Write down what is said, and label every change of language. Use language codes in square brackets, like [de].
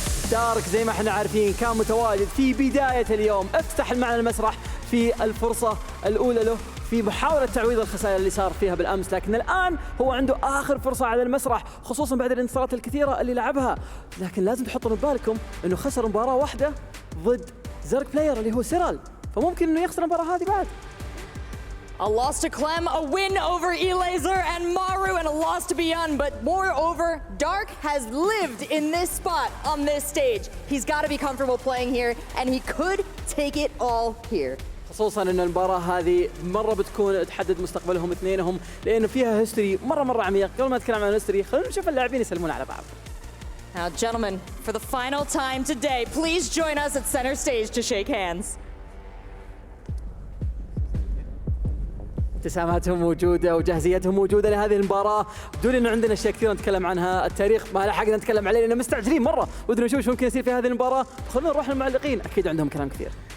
[ar] دارك زي ما احنا عارفين كان متواجد في بداية اليوم، افتتح معنا المسرح في الفرصة الأولى له في محاولة تعويض الخسائر اللي صار فيها بالأمس، لكن الآن هو عنده آخر فرصة على المسرح خصوصا بعد الانتصارات الكثيرة اللي لعبها، لكن لازم تحطوا ببالكم إنه خسر مباراة واحدة ضد زرق بلاير اللي هو سيرال، فممكن إنه يخسر المباراة هذه بعد. [en] A loss to Clem, a win over Elaser and Maru, and a loss to Beyond. But moreover, Dark has lived in this spot on this stage. He's got to be comfortable playing here, and he could take it all here. [ar] خصوصا ان المباراه هذه مره بتكون تحدد مستقبلهم اثنينهم، لانه فيها هيستوري مره عميق. قبل ما نتكلم عن الهيستوري خلينا نشوف اللاعبين يسلمون على بعض. [en] Now, gentlemen, for the final time today, please join us at center stage to shake hands. [ar] ابتساماتهم موجوده وجاهزيتهم موجوده لهذه المباراه، بدون انه عندنا اشياء كثيره نتكلم عنها، التاريخ ما لحقنا نتكلم عليه لانه مستعجلين مره، ودنا نشوف شو ممكن يصير في هذه المباراه. خلونا نروح للمعلقين، اكيد عندهم كلام كثير.